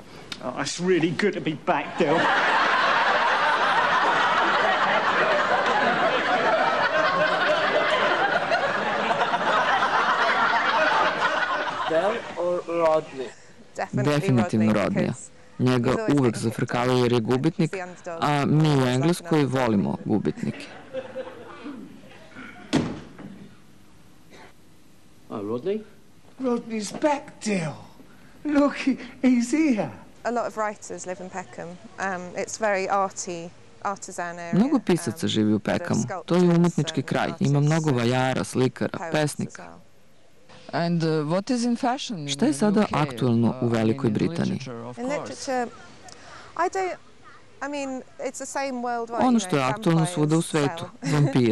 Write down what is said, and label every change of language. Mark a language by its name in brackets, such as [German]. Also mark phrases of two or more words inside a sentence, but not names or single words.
[Serbian] Definitivno Rodnija. Njega uvek zafrkavaju jer je gubitnik, a mi u Engleskoj volimo gubitnike. [English] Rodney? Rodney's back, Dill. Look, he's here. A lot of writers live in Peckham. It's very arty. [Serbian] Mnogo pisaca živi u Peckhamu. To je umetnički kraj. Ima mnogo vajara, slikara, pesnika. Šta je sada aktuelno u Velikoj Britaniji? Ono što je aktuelno svuda u svetu, vampiri.